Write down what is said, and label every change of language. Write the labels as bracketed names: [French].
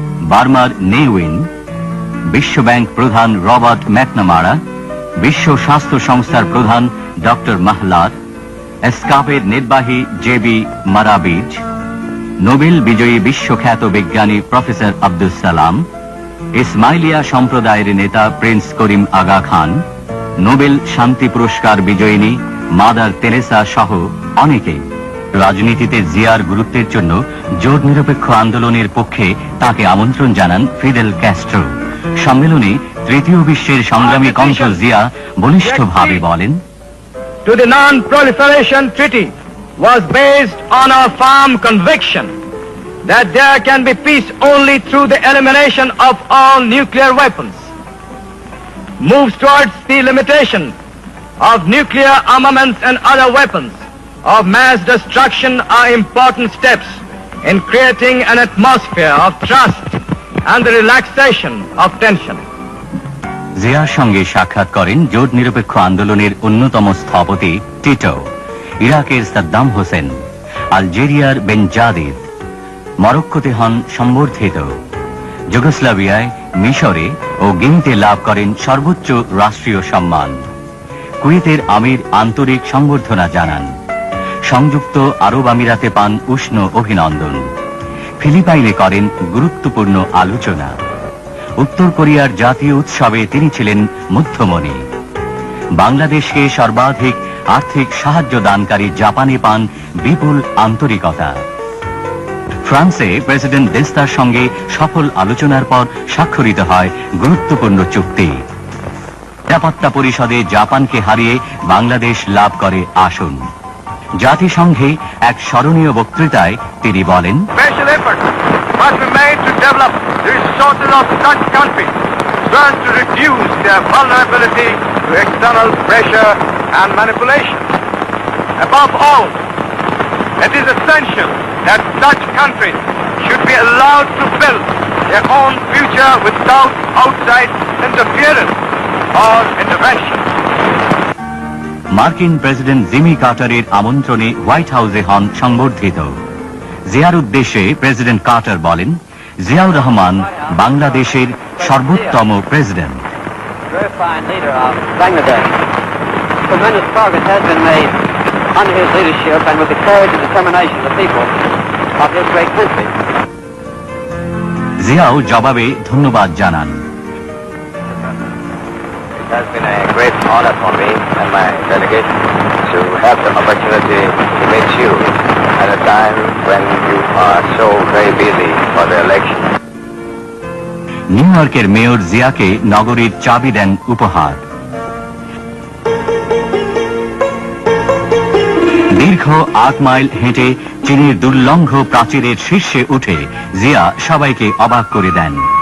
[Bangla] বার্মার নেউইন, বিশ্বব্যাংক প্রধান রবার্ট ম্যাকনামারা, বিশ্ব স্বাস্থ্য সংস্থার প্রধান ডক্টর মাহলার, এসকাপের নির্বাহী জেবি মারাবিজ, নোবেল বিজয়ী বিশ্বখ্যাত বিজ্ঞানী প্রফেসর আব্দুল সালাম, ইসমাইলিয়া সম্প্রদায়ের নেতা প্রিন্স করিম আগা খান, নোবেল শান্তি পুরস্কার বিজয়িনী মাদার তেরেসা সহ অনেকে। রাজনীতিতে জিয়ার গুরুত্বের জন্য জোট নিরপেক্ষ আন্দোলনের পক্ষে তাকে আমন্ত্রণ জানান ফিদেল ক্যাস্ট্রো। সম্মেলনে তৃতীয় বিশ্বের সংগ্রামী কণ্ঠ জিয়া বলিষ্ঠভাবে বলেন, [English] To the Non-Proliferation Treaty was based on a firm conviction that there can be peace only through the elimination of all nuclear weapons. Moves towards the limitation of nuclear armaments and other weapons of mass destruction are important steps in creating an atmosphere of trust and the relaxation of tension. [Bangla] জিয়ার সঙ্গে সাক্ষাৎ করেন জোট নিরপেক্ষ আন্দোলনের অন্যতম স্থপতি Tito, ইরাকের সাদ্দাম হোসেন, আলজেরিয়ার বেনজাদিদ, মরক্কোতে হন সম্বর্ধিত, যুগোস্লাভিয়ায়, মিশরে ও গিনিতে লাভ করেন সর্বোচ্চ রাষ্ট্রীয় সম্মান। কুয়েতের আমির আন্তরিক সংবর্ধনা জানান। সংযুক্ত আরব আমিরাতে পান উষ্ণ অভিনন্দন। ফিলিপাইনে করেন গুরুত্বপূর্ণ আলোচনা। উত্তর কোরিয়ার জাতীয় উৎসবে তিনি ছিলেন মধ্যমণি। বাংলাদেশকে সর্বাধিক আর্থিক সাহায্য দানকারী জাপানে পান বিপুল আন্তরিকতা। ফ্রান্সে প্রেসিডেন্ট দেস্তার সঙ্গে সফল আলোচনার পর স্বাক্ষরিত হয় গুরুত্বপূর্ণ চুক্তি। নিরাপত্তা পরিষদে জাপানকে হারিয়ে বাংলাদেশ লাভ করে আসন। জাতিসংঘে এক স্মরণীয় বক্তৃতায় তিনি বলেন, [English] Special efforts must be made to develop the resources of such countries so as to reduce their vulnerability to external pressure and manipulation. Above all, it is essential that such countries should be allowed to build their own future without outside interference or intervention. [Bangla] মার্কিন president Jimmy কার্টারের আমন্ত্রণে white হাউসে হন সংবর্ধিত। জিয়ার উদ্দেশ্যে president Carter বলেন, জিয়াউর রহমান বাংলাদেশের সর্বোত্তম president. [English] Very fine leader of Bangladesh. Tremendous progress has been made under his leadership and with the courage and determination of the people of this great country. [Bangla] Xiao জবাবে ধন্যবাদ জানান। [English] It has been a great honor for me and my delegation to have the opportunity to meet you at a time when you are so very busy for the election. [Bangla] New ইয়র্কের mayor জিয়াকে নগরীর চাবি দেন উপহার। দীর্ঘ 8 mile হেঁটে চীনের দুর্লঙ্ঘ প্রাচীরের শীর্ষে উঠে জিয়া সবাইকে অবাক করে দেন।